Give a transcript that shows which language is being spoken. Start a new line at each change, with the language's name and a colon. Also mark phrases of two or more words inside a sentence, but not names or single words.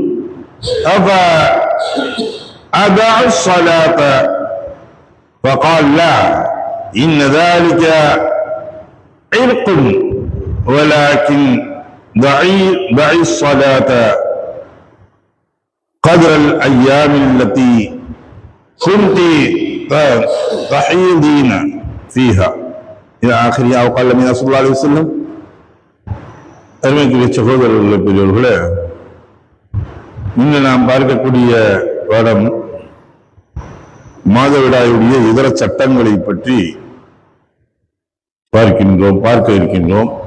Arabic: أفأدع الصلاة فقال لا إن ذلك عرق ولكن دعي الصلاة قدر الأيام التي كنت تحيضين فيها إلى آخرها أو قال من صلى الله عليه وسلم.
Tamil: அருமைக்குரிய சகோதரர்களே, பெரியவர்களே, இன்று நாம் பார்க்கக்கூடிய பாடம் மாதவிடாயுடைய இதர சட்டங்களை பற்றி பார்க்க இருக்கின்றோம்.